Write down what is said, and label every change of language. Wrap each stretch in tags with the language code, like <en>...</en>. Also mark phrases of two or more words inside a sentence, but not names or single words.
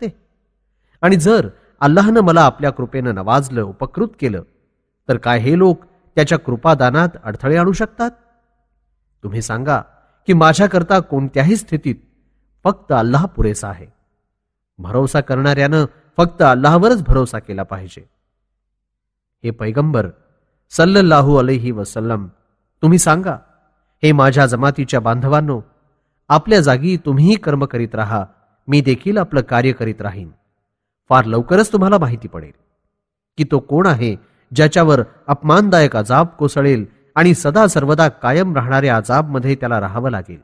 <mr>आणि जर अल्लाहनं मला आपल्या कृपेनं नवाजलं, उपकृत केलं तर काय हे लोक त्याच्या कृपादानात अडथळे आणू शकतात. तुम्ही सांगा की माझ्याकरता कोणत्याही स्थितीत फक्त अल्लाह पुरेसा आहे. भरोसा करणाऱ्यानं फक्त अल्लाहवरच भरोसा केला पाहिजे. हे पैगंबर</mr> <ar>صلى الله عليه وسلم,</ar> <mr>तुम्ही सांगा, हे माझ्या जमातीच्या बांधवांनो, आपल्या जागी तुम्हीही कर्म करीत राहा, मी देखील आपलं कार्य करीत राहीन. फार लवकरच तुम्हाला माहिती पडेल की तो कोण आहे ज्याच्यावर अपमानदायक अजाब कोसळेल आणि सदा सर्वदा कायम राहणाऱ्या अजाबमध्ये त्याला राहावं लागेल.</mr>